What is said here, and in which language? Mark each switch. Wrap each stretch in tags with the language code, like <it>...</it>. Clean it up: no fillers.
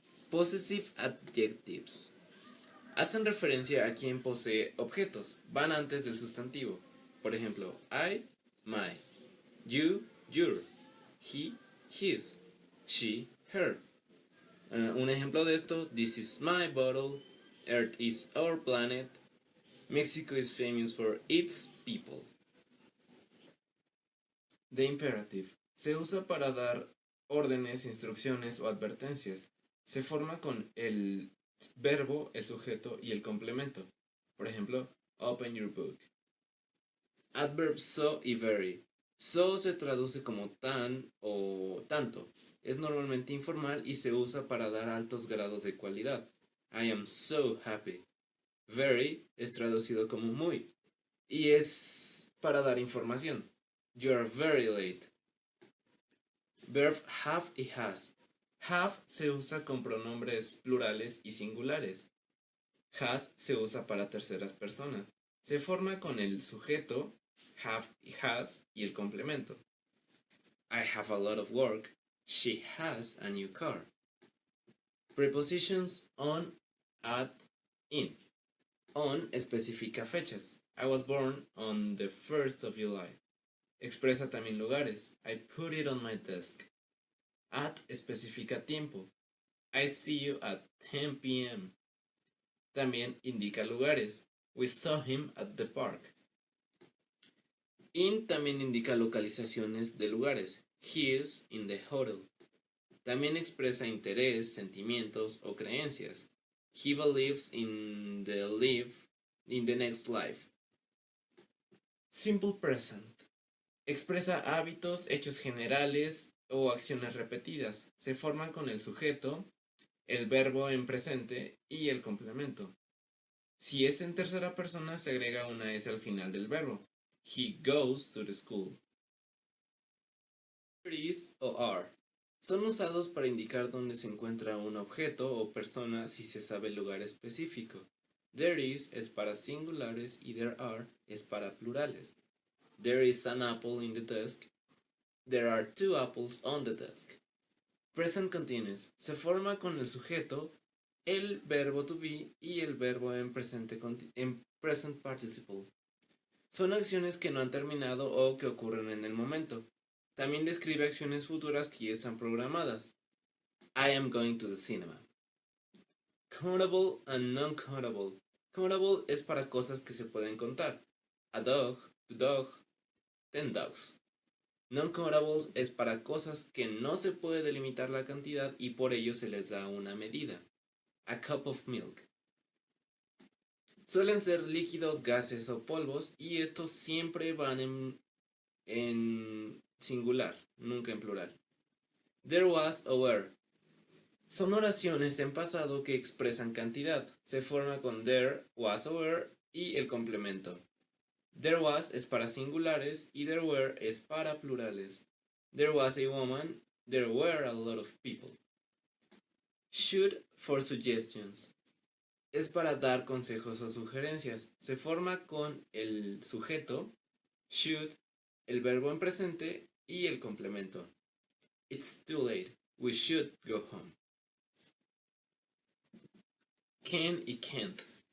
<en>Possessive adjectives.</en> <es>Hacen referencia a quien posee objetos. Van antes del sustantivo. Por ejemplo,</es> <en>I, my. You, your. He, his. She, her.</en> <es>Un ejemplo de esto:</es> <en>This is my bottle. Earth is our planet. Mexico is famous for its people. The imperative.</en> <es>Se usa para dar órdenes, instrucciones o advertencias. Se forma con el verbo, el sujeto y el complemento. Por ejemplo,</es> <en>open your book. Adverbs so y very.</en> <es>So se traduce como tan o tanto. Es normalmente informal y se usa para dar altos grados de cualidad.</es> <en>I am so happy.</en> <es>Very es traducido como muy y es para dar información.</es> <en>You are very late. Verb have y has.</en> <es>Have se usa con pronombres plurales y singulares. Has se usa para terceras personas. Se forma con el sujeto, have y has, y el complemento.</es> <en>I have a lot of work. She has a new car. Prepositions on, at, in.</en> <es>On especifica fechas.</es> <en>I was born on the 1st of July.</en> <es>Expresa también lugares.</es> <en>I put it on my desk. At</en> <es>especifica tiempo.</es> <en>I see you at 10 p.m.</en> <es>También indica lugares.</es> <en>We saw him at the park. In</en> <es>también indica localizaciones de lugares.</es> <en>He is in the hotel.</en> <es>También expresa interés, sentimientos o creencias.</es> <en>He believes in the next life. Simple present.</en> <es>Expresa hábitos, hechos generales o acciones repetidas. Se forma con el sujeto, el verbo en presente y el complemento. Si es en tercera persona, se agrega una S al final del verbo.</es> <en>He goes to the school.</en> <es>Is o are. Son usados para indicar dónde se encuentra un objeto o persona si se sabe el lugar específico. There is es para singulares y there are es para plurales.</es> <en>There is an apple in the desk. There are 2 apples on the desk. Present continuous.</en> <es>Se forma con el sujeto, el verbo to be y el verbo en present participle. Son acciones que no han terminado o que ocurren en el momento. También describe acciones futuras que ya están programadas.</es> <en>I am going to the cinema. Countable and non-countable.</en> <es>Countable es para cosas que se pueden contar.</es> <en>A dog, 2 dogs, 10 dogs.</en> <es>Non-countables es para cosas que no se puede delimitar la cantidad y por ello se les da una medida.</es> <en>A cup of milk.</en> <es>Suelen ser líquidos, gases o polvos y estos siempre van en singular, nunca en plural. There was or were. Son oraciones en pasado que expresan cantidad. Se forma con there, was or were y el complemento. There was es para singulares y there were es para plurales.</es> <en>There was a woman, there were a lot of people. Should for suggestions.</en> <es>Es para dar consejos o sugerencias. Se forma con el sujeto, should, el verbo en presente y el complemento.</es> <en>It's too late. We should go home. Can y can't.</en>